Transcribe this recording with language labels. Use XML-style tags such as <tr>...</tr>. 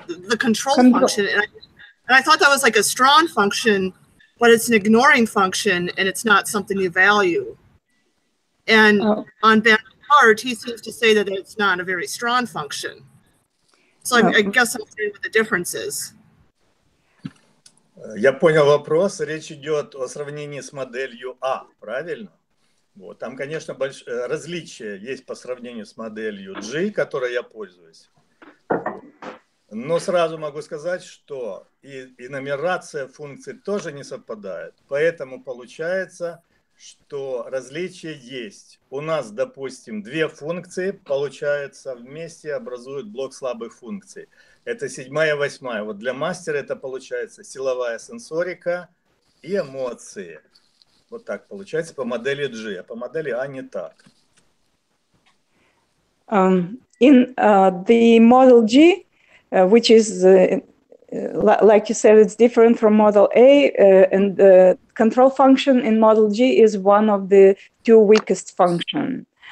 <en>The control function. And I thought that was like a strong function, but it's an ignoring function and it's not something you value. And on Ben's part, he seems to say that it's not a very strong function. So I guess I'm saying what the difference is.</en> <ru>Я понял вопрос. Речь идет о сравнении с моделью А, правильно? Вот. Там, конечно, различия есть по сравнению с моделью G, которой я пользуюсь. Но сразу могу сказать, что и нумерация функций тоже не совпадает. Поэтому получается, что различия есть. У нас, допустим, две функции, получается, вместе образуют блок слабых функций. Это 7-я, 8-я. Вот для мастера это получается силовая сенсорика и эмоции. Вот так получается по модели G, а по модели А не так.</ru> <en>In the model G, which is, like you said, it's different from model A, and the control function in model G is one of the two weakest functions.</en>